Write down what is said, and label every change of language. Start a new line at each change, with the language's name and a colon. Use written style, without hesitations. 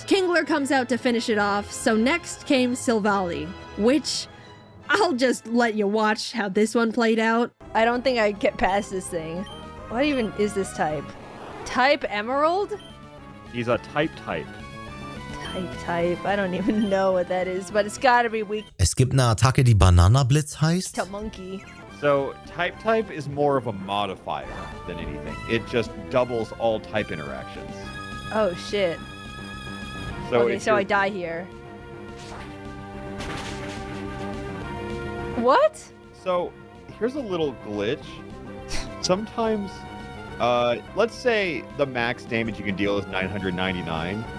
English: Kingler comes out to finish it off, so next came Silvally, which I'll just let you watch how this one played out. I don't think I'd get past this thing. What even is this type? Type Emerald? He's a type. Type. I don't even know what that is, but it's gotta be weak
German: Es gibt eine Attacke, die Bananablitz heißt.
English: to monkey. So type is more of a modifier than anything. It just doubles all type interactions. Oh shit. So Okay, if so I you're- die here. What? So here's a little glitch. Sometimes, let's say the max damage you can deal is 999.